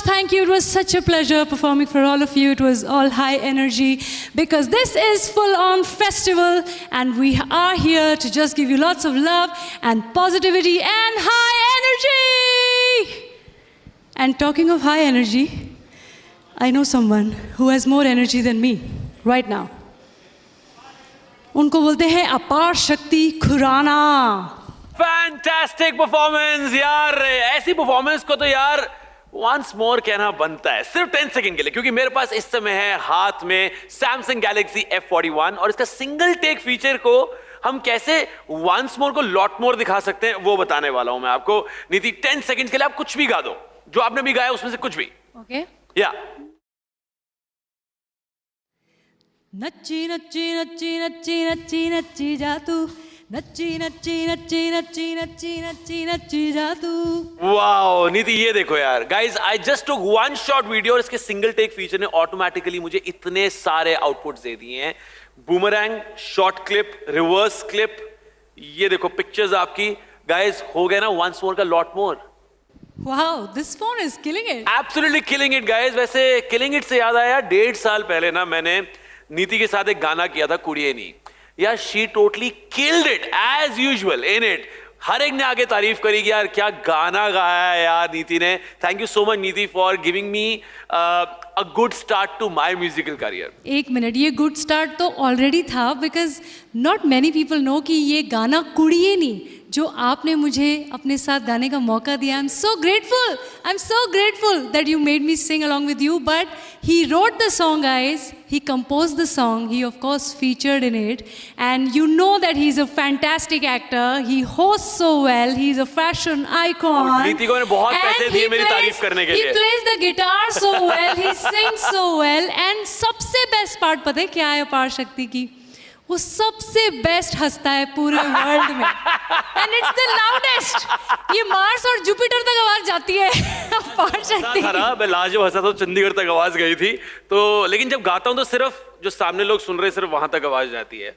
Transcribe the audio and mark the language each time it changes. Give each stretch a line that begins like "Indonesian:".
English: Thank you. It was such a pleasure performing for all of you. It was all high energy because this is full-on festival and we are here to just give you lots of love and positivity and high energy. And talking of high energy, I know someone who has more energy than me right now.
Hindi: उनको बोलते हैं अपार शक्ति Khurana. Fantastic performance यार. ऐसी performance को तो यार वंस मोर कहना बनता है सिर्फ 10 सेकंड के लिए, क्योंकि मेरे पास इस समय है हाथ में Samsung Galaxy F41 और इसका सिंगल टेक फीचर को हम कैसे वंस मोर को लॉट मोर दिखा सकते हैं वो बताने वाला हूं मैं आपको। नीति 10 सेकंड के लिए आप कुछ भी गा दो, जो आपने भी गाया उसमें से कुछ भी। ओके या नच्ची नच्ची नच्ची नच्ची नच्ची नच्ची जा तू, नच्ची नच्ची नच्ची नच्ची नच्ची नच्ची नच्ची जा तू। वाओ नीति ये देखो यार guys,
English: I just took one shot video
Hindi: और इसके सिंगल टेक फीचर ने ऑटोमेटिकली मुझे इतने सारे आउटपुट्स दे दिए हैं। Boomerang, short clip, reverse clip, ये देखो पिक्चर्स आपकी। गाइस हो गया ना वंस मोर का lot more.
English: Wow, this phone is killing it. Absolutely killing it guys।
Hindi: वैसे
English: killing it
Hindi: से याद आया 1.5 साल पहले ना मैंने नीति के साथ एक गाना किया था कुड़िए नी।
English: यार she totally killed it as usual in it।
Hindi: हर एक ने आगे तारीफ करी कि यार क्या गाना गाया है यार नीति ने।
English: Thank you so much Neeti for giving me a good start to my musical career.
Hindi: एक मिनट, ये गुड स्टार्ट तो ऑलरेडी था,
English: because not many people know
Hindi: कि ये गाना कुड़िए नी जो आपने मुझे अपने साथ गाने का मौका दिया।
English: I am so grateful that you made me sing along with you.
Hindi: But he wrote the song guys,
English: he composed the song, he of course featured in it, and you know that he's a fantastic actor, he hosts so well, he's a fashion icon,
Hindi: नीति को मैंने बहुत पैसे दिए मेरी तारीफ करने के लिए।
English: He plays the guitar so well, he sings so well, and
Hindi: सबसे बेस्ट पार्ट पता है क्या है
English: Aparshakti की?
Hindi: वो सबसे बेस्ट हंसता है पूरे वर्ल्ड में,
English: And it's the loudest.
Hindi: ये मार्स और जुपिटर तक आवाज जाती है अपार शक्ति। मैं लाजवाब हंसा तो चंडीगढ़ तक आवाज गई थी तो, लेकिन जब गाता हूं तो सिर्फ जो सामने लोग सुन रहे सिर्फ वहां तक आवाज जाती है।